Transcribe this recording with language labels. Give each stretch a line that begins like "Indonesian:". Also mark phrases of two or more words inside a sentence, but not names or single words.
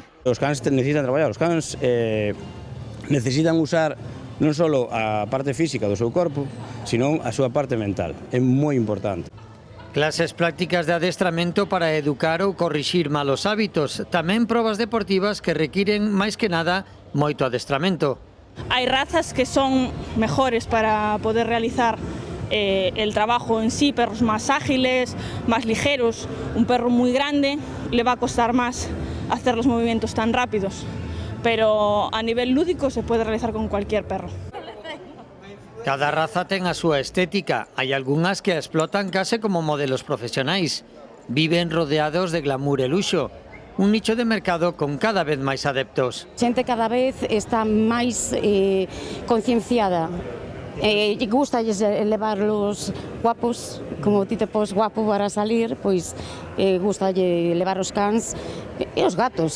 Galician: Os cans necesitan traballar, os cans necesitan usar non só a parte física do seu corpo, sino a súa parte mental. É moi importante. Clases prácticas de adestramento para educar ou corrixir malos hábitos, tamén probas deportivas que requiren, máis que nada, moito adestramento.
Spanish: Hay razas que son mejores para poder realizar el trabajo en sí, perros más ágiles, más ligeros. Un perro muy grande le va a costar más hacer los movimientos tan rápidos, pero a nivel lúdico se puede realizar con cualquier perro.
Galician: Cada raza ten a súa estética, hai algunhas que a explotan case como modelos profesionais. Viven rodeados de glamour e luxo, un nicho de mercado con cada vez máis adeptos. A xente cada vez está máis concienciada. Gústalles levarlos guapos, como ti te pos guapo para salir, pois gustalle levar os cans e os gatos.